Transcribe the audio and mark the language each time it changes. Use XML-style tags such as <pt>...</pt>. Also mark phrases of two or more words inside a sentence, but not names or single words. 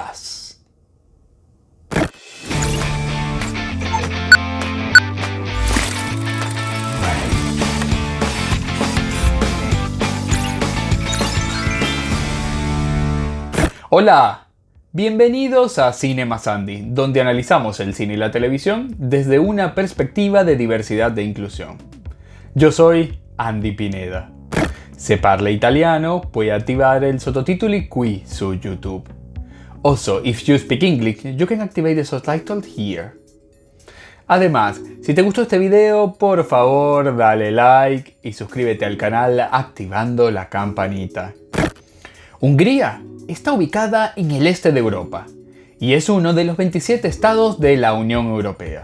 <es>Hola, bienvenidos a Cinema Sandy, donde analizamos el cine y la televisión desde una perspectiva de diversidad e inclusión. Yo soy Andy Pineda.</es> <it>Se parla italiano, puoi attivare il sottotitoli qui su YouTube.</it> <en>Also, if you speak English, you can activate the subtitles here.</en> <es>Además, si te gustó este video, por favor dale like y suscríbete al canal activando la campanita. Hungría está ubicada en el este de Europa y es uno de los 27 estados de la Unión Europea.</es>